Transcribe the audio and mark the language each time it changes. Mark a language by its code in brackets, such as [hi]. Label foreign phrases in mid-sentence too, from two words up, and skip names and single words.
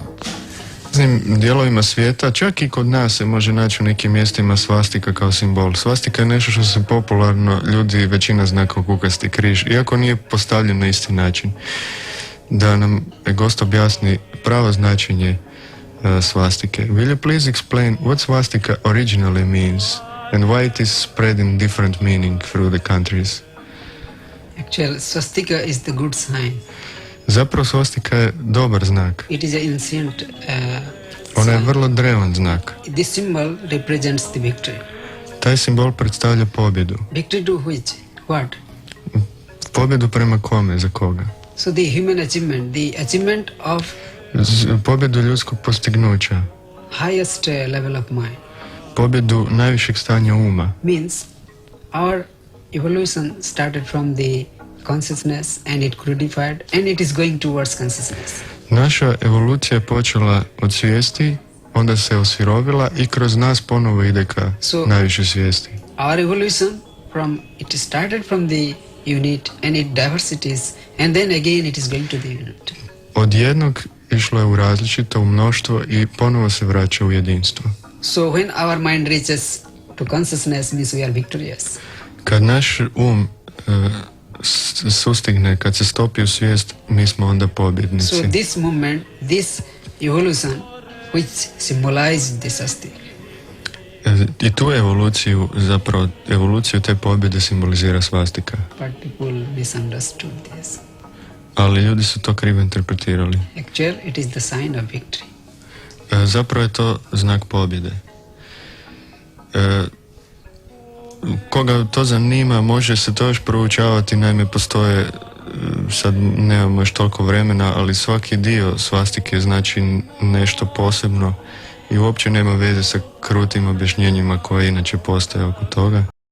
[hr] U dijelovima svijeta, čak i kod nas se može naći u nekim mjestima svastika kao simbol. Svastika je nešto što se popularno ljudi većina zna kao kukasti križ, iako nije postavljen na isti način. Da nam gost objasni pravo značenje svastike. [en] Will you please explain what swastika originally means and why it is spreading different meaning through the countries. Actually, swastika is the good sign. [hr] Zapravo svastika je dobar znak. [en] It is an ancient [hr] Ona je [en] sign. [hr] vrlo drevan znak. [en] This symbol represents the victory. [hr] Taj simbol predstavlja pobjedu. [en] Victory to which? What? [hr] Pobjedu prema kome, za koga? [en] So the human achievement, the achievement of [hr] Pobjedu ljudskog postignuća. [en] highest level of mind, [hr] Pobjedu najvišeg stanja uma. [en] means our evolution started from the consciousness and it crudified and it is going towards consciousness. [hr] Naša evolucija je počela od svijesti, onda se osirovila i kroz nas ponovo ide ka najviše svijesti. [en] Our evolution it started from the unit and its diversities and then again it is going to the unit. [hr] Od jednog išlo je u različito, u mnoštvo i ponovo se vraća u jedinstvo. [en] So when our mind reaches to consciousness means we are victorious. [hr] Kad naš sustigne, kad se stopi u svijest, mi smo onda pobjednici. [en] So this movement, this evolution which symbolizes the swastika. [hr] I tu evoluciju, zapravo evoluciju te pobjede simbolizira svastika. [en] But people misunderstood this. [hr] Ali ljudi su to krivo interpretirali. [en] Actually, it is the sign of victory. [hr] Zapravo je to znak pobjede. Koga to zanima, može se to još proučavati, naime postoje, sad nemamo još toliko vremena, ali svaki dio svastike znači nešto posebno i uopće nema veze sa krutim objašnjenjima koje inače postoje oko toga.